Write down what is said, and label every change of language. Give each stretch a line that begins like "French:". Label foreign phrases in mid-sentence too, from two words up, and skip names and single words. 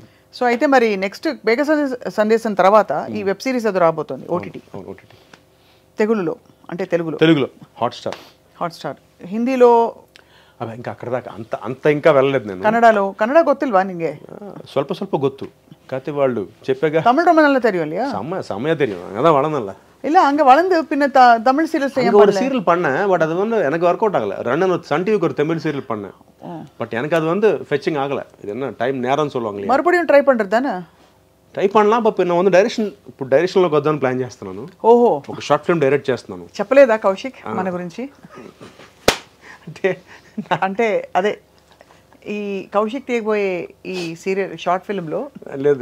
Telugu: సో అయితే మరి నెక్స్ట్ బేగ సందేశం తర్వాత ఈ వెబ్ సిరీస్ అది రాబోతుంది ఓటీటీ. తెలుగులో అంటే తెలుగులో హాట్స్టార్, హిందీలో ఇంకా అక్కడ దాకా అంత ఇంకా వెళ్ళలేదు నేను.
Kannada: కన్నడ ಗೊತ್ತಿಲ್ವಾ ನಿಂಗೆ? ಸ್ವಲ್ಪ ಗೊತ್ತು, ಕಾತೆ
Telugu: వాళ్ళు చెప్పాగా.
Tamil: தமிழ் ரொம்ப நல்லா தெரியும் இல்லையா? செமையா தெரியும், அதான் வளர்ந்தல. இல்ல அங்க வளர்ந்து பின்ன தமிழ் சீரியல் செய்ய ஒரு சீரியல் பண்ணேன், பட் அது வந்து எனக்கு
English: work out
Tamil: ஆகல. ரன்னன் சன் டிவிக்கு ஒரு தமிழ் சீரியல் பண்ணேன், பட் எனக்கு அது வந்து ஃபெச்சிங் ஆகல. இது என்ன டைம் நேரம்னு சொல்லுவாங்க. మறுபடியும் ట్రై பண்றது தானே? ట్రై பண்ணலாம்.
Telugu: బట్ నేను வந்து డైరెక్షన్లోకి వద్దామని ప్లాన్ చేస్తున్నాను. ఓహో, ఒక షార్ట్ ఫిల్మ్ డైరెక్ట్ చేస్తున్నాను. చెప్పలేదా కౌశిక్ మన గురించి? అంటే అదే ఈ కౌశిక్ తీయబోయే ఈ సీరియల్ షార్ట్ ఫిల్మ్ లో లేదు,